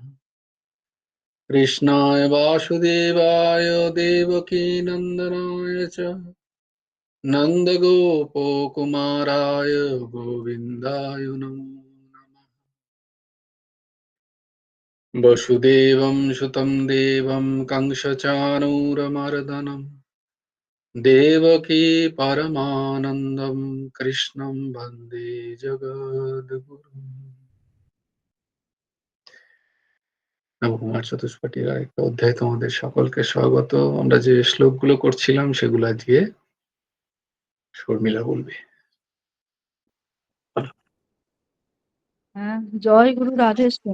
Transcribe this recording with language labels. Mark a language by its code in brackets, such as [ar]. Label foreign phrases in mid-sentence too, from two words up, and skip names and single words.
[sa] कृष्णाय वासुदेवाय देवकीनन्दनाय च नन्दगोपकुमाराय गोविन्दाय नमो नमः। वसुदेवं सुतं देवं कंसचाणूरमर्दनं देवकी परमानन्दं कृष्णं वन्दे जगद्गुरुम्। [bn] নবকুমার চতুষ্পাঠীর আরেকটা অধ্যায় তোমাদের সকলকে স্বাগত। আমরা যে শ্লোকগুলো করছিলাম সেগুলো আজকে শর্মিলা বলবে। হ্যাঁ, জয় গুরু রাধেশ্যাম।